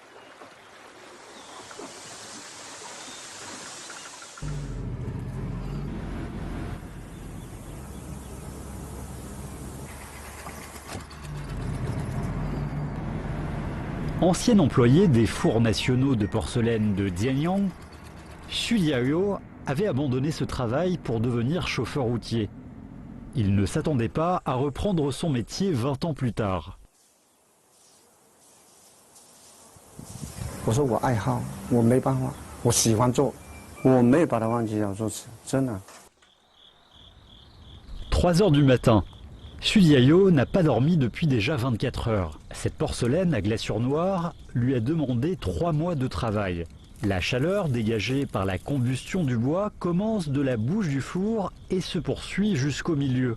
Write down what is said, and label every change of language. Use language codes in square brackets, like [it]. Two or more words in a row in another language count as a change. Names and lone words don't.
[fr] Ancien employé des fours nationaux de porcelaine de Dianyang, Xu Liao avait abandonné ce travail pour devenir chauffeur routier. Il ne s'attendait pas à reprendre son métier 20 ans plus tard. [zh] 我说我爱好，我没办法，我喜欢做，我没有把它忘记要做，真的。 [fr] 3 heures du matin. Xu Liao n'a pas dormi depuis déjà 24 heures. Cette porcelaine à glaçure noire lui a demandé 3 mois de travail. La chaleur dégagée par la combustion du bois commence de la bouche du four et se poursuit jusqu'au milieu.